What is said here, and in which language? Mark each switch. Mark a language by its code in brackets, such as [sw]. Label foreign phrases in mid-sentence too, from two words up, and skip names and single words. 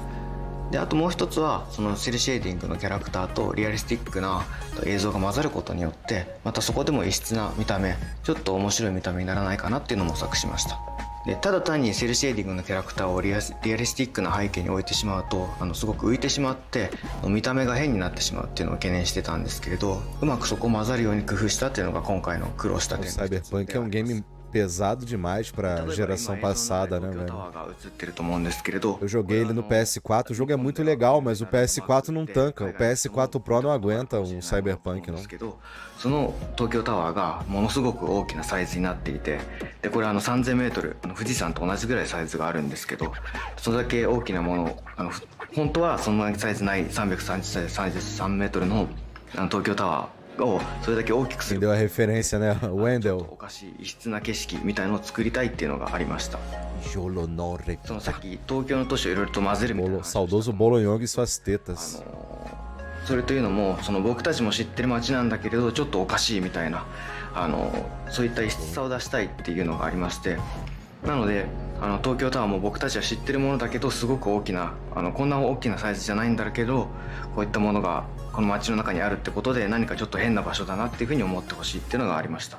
[ja] であともう一つはそのセルシェーディングのキャラクターとリアリスティックな映像が混ざることによってまたそこでも異質な見た目、ちょっと面白い見た目にならないかなっていうのも模索しました。でただ単にセルシェーディングのキャラクターをリアリスティックな背景に置いてしまうとすごく浮いてしまって見た目が変になってしまうっていうのを懸念してたんですけれど、うまくそこを混ざるように工夫したっていうのが今回の苦労した点です。 [pt] Cyberpunk é um game pesado demais pra geração passada, né, velho? Eu joguei ele no PS4, o jogo é muito legal, mas o PS4 não tanca. O PS4 Pro não aguenta um Cyberpunk, não. [ja] その東京タワーがものすごく大きなサイズになっていて、でこれ3000メートル富士山と同じぐらいサイズがあるんですけど、それだけ大きなもの本当はそんなサイズない333メートルの東京タワーをそれだけ大きくする。 [pt] Entendeu a referência, né? Wendell. [ja] おかしい異質な景色みたいのを作りたいっていうのがありました。そのさっき東京の都市をいろいろと混ぜるみたいな。 [pt] Saudoso Bolonhong e suas tetas. [ja] それというのも僕たちも知ってる街なんだけれどちょっとおかしいみたいなそういった異質さを出したいっていうのがありまして、なので東京タワーも僕たちは知ってるものだけどすごく大きなこんな大きなサイズじゃないんだけどこういったものがこの街の中にあるってことで何かちょっと変な場所だなっていうふうに思ってほしいっていうのがありました。